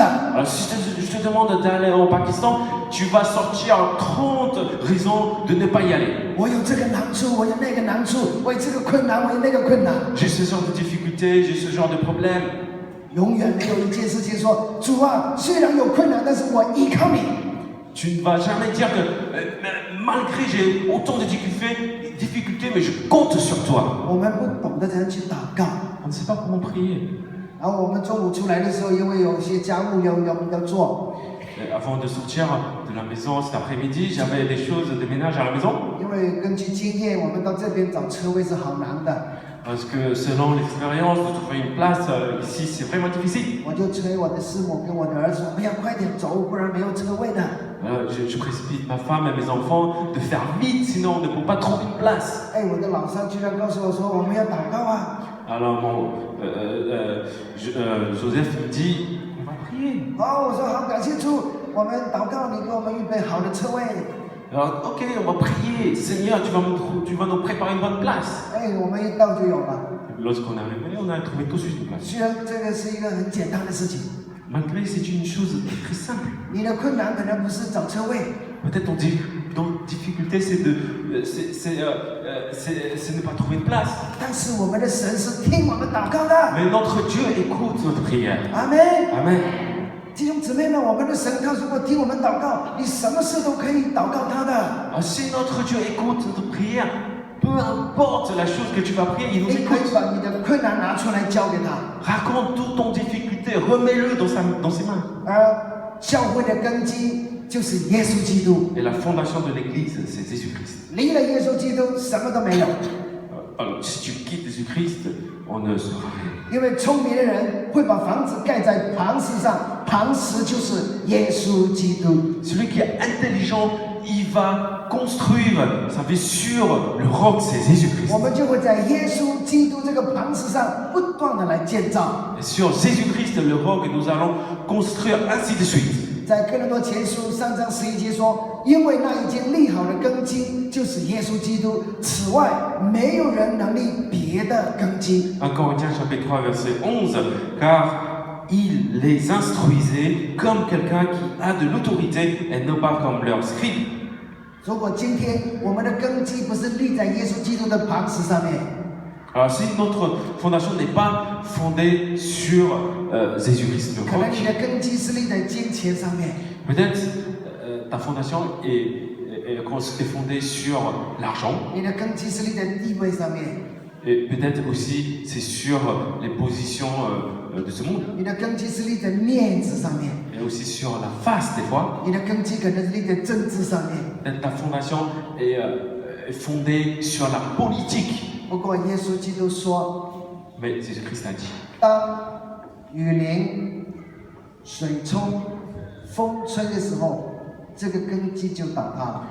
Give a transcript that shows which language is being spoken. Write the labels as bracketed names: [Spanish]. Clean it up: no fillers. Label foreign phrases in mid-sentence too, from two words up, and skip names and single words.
[French] Alors, si je te demande d'aller au Pakistan, tu vas sortir 30 raisons de ne pas y aller. [Chinese] 我有这个难处，我有那个难处，我有这个困难，我有那个困难。 [French] J'ai ce genre de difficultés, j'ai ce genre de problème. [Chinese] 永远没有一件事情说，主啊，虽然有困难，但是我依靠你。 [French] Tu ne vas jamais dire que malgré j'ai autant de difficultés, mais je compte sur toi. [Chinese] 我们不懂得怎样去祷告。 [French] On ne sait pas comment prier. [Chinese] 然后我们中午出来的时候，因为有一些家务要做， [French] Avant de sortir de la maison cet après-midi, j'avais des choses de ménage à la maison. [Chinese] 因为根据经验，我们到这边找车位是好难的。 [French] Parce que selon l'expérience, de trouver une place ici, c'est vraiment difficile. [Chinese] 我就催我的师母跟我的儿子说：“哎呀，快点走，不然没有车位的。” [French] Je précipite ma femme et mes enfants de faire vite, sinon on ne peut pas trouver une place. [Chinese] 哎，我的老三居然告诉我说：“我们要祷告啊 [French] Alors Joseph me dit, on va prier. [Chinese] 好，我说好，感谢主，我们祷告，你给我们预备好的车位。 [French] Alors ok, on va prier. Seigneur, tu vas nous préparer une bonne place. [Chinese] 哎，我们一到就有了。 [French] Lorsqu'on est arrivé, on a trouvé tout de suite une place. [Chinese] 虽然这个是一个很简单的事情， [French] Malgré c'est une chose très simple. [Chinese] 你的困难可能不是找车位， [French] Peut-être ton difficulté c'est ne pas trouver une place. [Chinese] 但是我们的神是听我们祷告的。 [French] Mais notre Dieu écoute notre prière. [Chinese] 阿门。 [French] Amen. [Chinese] 弟兄姊妹们，我们的神他如果听我们祷告，你什么事都可以祷告他的。 [French] Si notre Dieu écoute notre prière, peu importe la chose que tu vas prier, il nous [Chinese] 你可以 [French] écoute. [Chinese] 把你的困难拿出来交给他。 [French] Raconte toute ton difficulté, remets-le dans ses mains. [Chinese] 教会的根基就是耶稣基督。 [French] Et la fondation de l'Église, c'est Jésus-Christ. [Chinese] 离了耶稣基督，什么都没有。 [French] Alors, si tu quittes Jésus-Christ, on ne sera rien. [Chinese] 因为聪明的人会把房子盖在磐石上，磐石就是耶稣基督。 [French] Celui qui est intelligent, il va construire sa vie sur le roc, c'est Jésus-Christ. [Chinese] 我们就会在耶稣基督这个磐石上不断的来建造。 [French] Et sur Jésus-Christ, le roc, nous allons construire ainsi de suite. [Chinese] 在哥林多前书3章11节说：“因为那已经立好的根基就是耶稣基督，此外没有人能立别的根基。” [French] 1 Corinthiens chapitre 3 verset 11, car il les instruisait comme quelqu'un qui a de l'autorité et non pas comme leurs scribes. [Chinese] 如果今天我们的根基不是立在耶稣基督的磐石上面， [French] Alors si notre fondation n'est pas fondée sur Jésus-Christ, le [Chinese] 可能 [French] roc, [Chinese] 你的根基是立在金钱上面， [French] peut-être ta fondation est fondée sur l'argent, [Chinese] 你的根基是立在地位上面， [French] et peut-être aussi c'est sur les positions de ce monde, [Chinese] 你的根基是立在面子上面， [French] et aussi sur la face des fois. [Chinese] 你的根基可能是立在政治上面。 [French] Peut-être ta fondation est fondée sur la politique. [Chinese] 不过耶稣基督说， [French] Mais Jésus-Christ a dit, [Chinese] 当雨淋、水冲、风吹的时候，这个根基就倒塌了。